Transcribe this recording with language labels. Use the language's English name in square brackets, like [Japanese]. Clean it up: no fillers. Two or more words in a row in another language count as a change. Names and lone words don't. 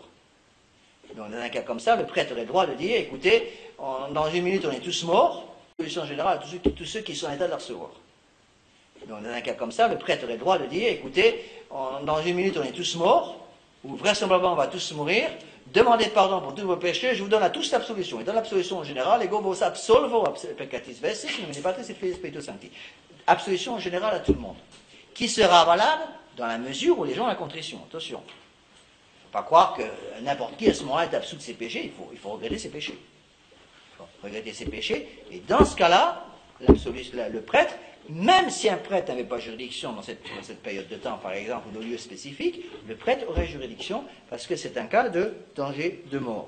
[French] Donc dans un cas comme ça, le prêtre aurait le droit de dire, écoutez, dans une minute on est tous morts, absolution générale à tous ceux qui sont en état de la recevoir. Donc dans un cas comme ça, le prêtre aurait le droit de dire, écoutez, dans une minute on est tous morts, ou vraisemblablement on va tous mourir, demandez pardon pour tous vos péchés, je vous donne à tous l'absolution. Et dans l'absolution générale, [Latin] ego vos absolvo peccatis vestis, nomine Patris et Filii et Spiritus Sancti. [French] Absolution générale à tout le monde. Qui sera valable dans la mesure où les gens ont la contrition. Attention. Il ne faut pas croire que n'importe qui à ce moment-là est absous de ses péchés, il faut regretter ses péchés. Il faut regretter ses péchés, et dans ce cas-là, le prêtre, même si un prêtre n'avait pas juridiction dans cette période de temps, par exemple, ou de lieu spécifique, le prêtre aurait juridiction parce que c'est un cas de danger de mort.